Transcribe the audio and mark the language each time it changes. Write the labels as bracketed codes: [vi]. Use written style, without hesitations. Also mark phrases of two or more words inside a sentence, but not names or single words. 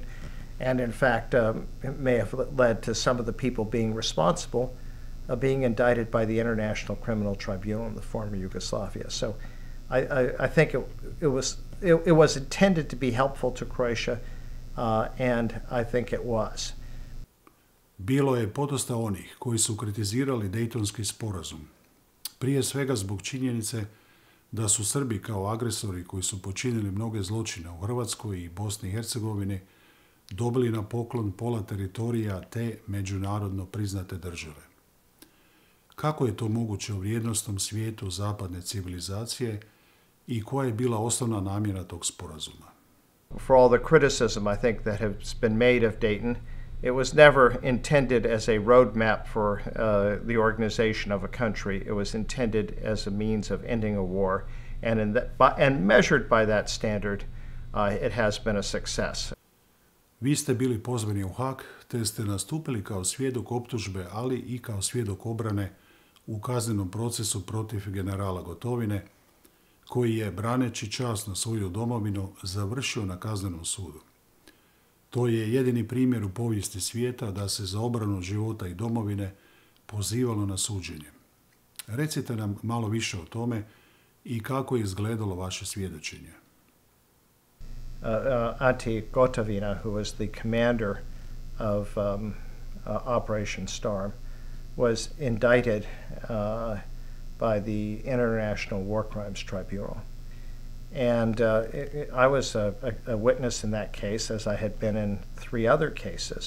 [en] And in fact, it may have led to some of the people being responsible being indicted by the International Criminal Tribunal in the former Yugoslavia. So I think it was intended to be helpful to Croatia, and I think it was. [hr] Bilo je podosta onih koji su kritizirali Daytonski sporazum. Prije svega zbog činjenice da su Srbi kao agresori koji su počinili mnoge zločine u Hrvatskoj i Bosni i Hercegovini dobili na poklon pola teritorija te međunarodno priznate države. Kako je to moguće u vrijednosnom svijetu zapadne civilizacije i koja je bila osnovna namjera tog sporazuma? [en] For all the criticism I think that has been made of Dayton, it was never intended as a roadmap for the organization of a country. It was intended as a means of ending a war, and measured by that standard, it has been a success. [hr] Vi ste bili pozvani u Haag, te ste nastupili kao svjedok optužbe, ali i kao svjedok obrane u kaznenom procesu protiv generala Gotovine, koji je, braneći časno svoju domovinu, završio na kaznenom sudu. To je jedini primjer u povijesti svijeta da se za obranu života i domovine pozivalo na suđenje. Recite nam malo više o tome i kako je izgledalo vaše svjedočenje. [en] Ante Gotovina, who was the commander of Operation Storm, was indicted by the International War Crimes Tribunal. And I was a witness in that case, as I had been in 3 other cases.